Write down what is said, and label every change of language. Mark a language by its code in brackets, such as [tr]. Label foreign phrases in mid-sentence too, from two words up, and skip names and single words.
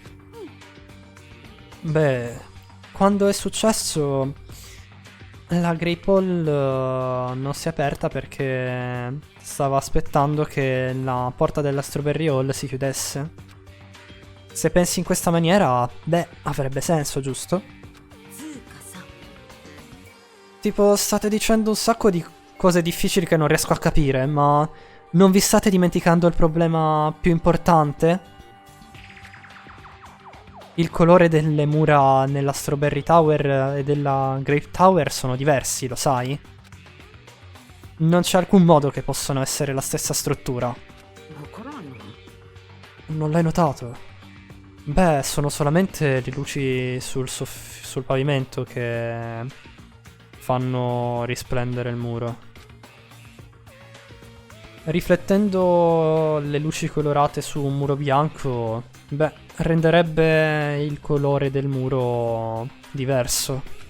[it] Beh, quando è successo, la Grape Hall non si è aperta perché stava aspettando che la porta della Strawberry Hall si chiudesse. Se pensi in questa maniera, beh, avrebbe senso, giusto? [ja] つうかさ [it] Tipo, state dicendo un sacco di cose difficili che non riesco a capire, ma non vi state dimenticando il problema più importante? Il colore delle mura nella Strawberry Tower e della Grape Tower sono diversi, lo sai? Non c'è alcun modo che possano essere la stessa struttura. [ja] わからんの [it] Non l'hai notato? Beh, sono solamente le luci sul pavimento che fanno risplendere il muro. Riflettendo le luci colorate su un muro bianco, beh, renderebbe il colore del muro diverso.